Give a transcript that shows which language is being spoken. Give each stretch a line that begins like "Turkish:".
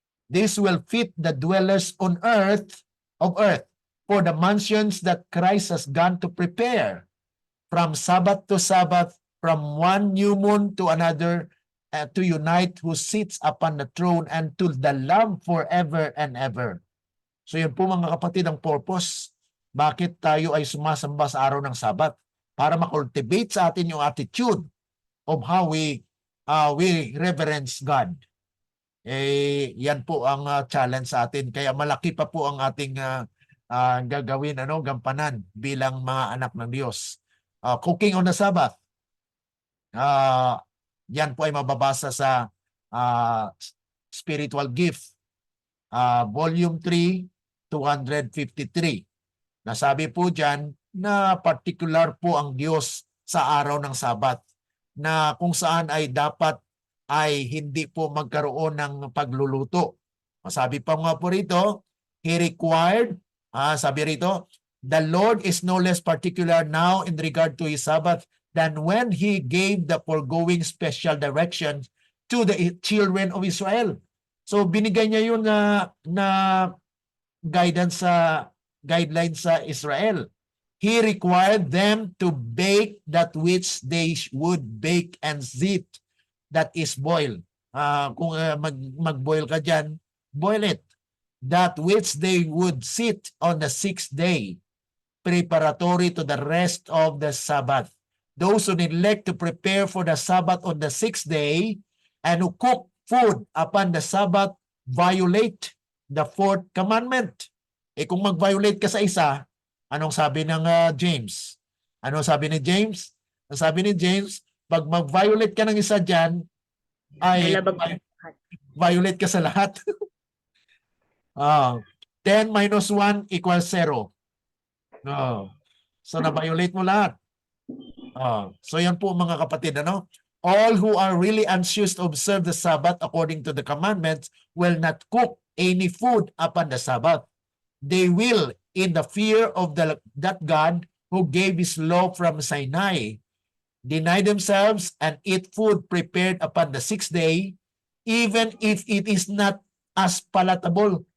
English: This will fit the dwellers on earth, for the mansions that Christ has gone to prepare. From Sabbath to Sabbath, from one new moon to another, to unite who sits upon the throne and to the love forever and ever.
Filipino: So yun po mga kapatid ang purpose. Bakit tayo ay sumasamba sa araw ng Sabat? Para ma-cultivate sa atin yung
English: attitude of how we reverence God.
Filipino: Yan po ang challenge sa atin. Kaya malaki pa po ang ating gagawin, gampanan bilang mga anak ng Diyos.
English: Cooking on the Sabbath.
Filipino: Yan po ay mababasa sa Spiritual Gift, Volume 3, 253. Nasabi po dyan na particular po ang Diyos sa araw ng Sabat, na kung saan ay dapat ay hindi po magkaroon ng pagluluto. Sabi pa nga po rito,
English: He required,
Filipino: sabi rito,
English: the Lord is no less particular now in regard to His Sabbath than when He gave the foregoing special direction to the children of Israel.
Filipino: So binigay niya yun na guidelines sa Israel.
English: He required them to bake that which they would bake and zit, that is boil.
Filipino: Kung mag-boil ka dyan, boil it.
English: That which they would sit on the 6th day, preparatory to the rest of the Sabbath. Those who neglect to prepare for the Sabbath on the 6th day and who cook food upon the Sabbath violate the fourth commandment.
Filipino: Kung mag-violate ka sa isa, anong sabi ng James? Anong sabi ni James? Ang sabi ni James, pag mag-violate ka ng isa dyan, ay Lalabag violate ka sa lahat.
English: 10 minus 1 equals 0.
Filipino: So na-violate mo lahat. So yan po mga kapatid, ano?
English: All who are really anxious to observe the Sabbath according to the commandments will not cook any food upon the Sabbath. They will, in the fear of that God who gave his law from Sinai, deny themselves and eat food prepared upon the sixth day, even if it is not as palatable.